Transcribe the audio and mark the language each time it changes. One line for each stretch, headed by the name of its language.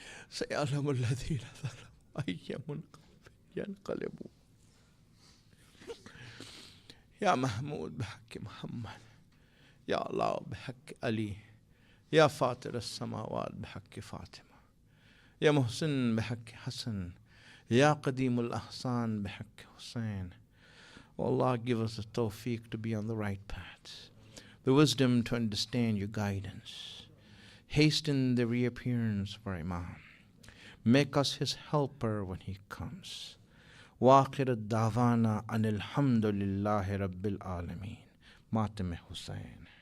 Arabic: سيعلم الذين ظلموا أي منقلب ينقلبون يا محمود بحق محمد يا الله بحق علي يا فاطر السماوات بحق فاطمة يا محسن بحق حسن يا قديم الأحسان بحق حسين.
English: Oh Allah, give us the tawfiq to be on the right path, the wisdom to understand your guidance. Hasten the reappearance for Imam. Make us his helper when he comes.
Arabic: وآخر الدعوانا أن الحمد لله رب العالمين. ماتم حسين.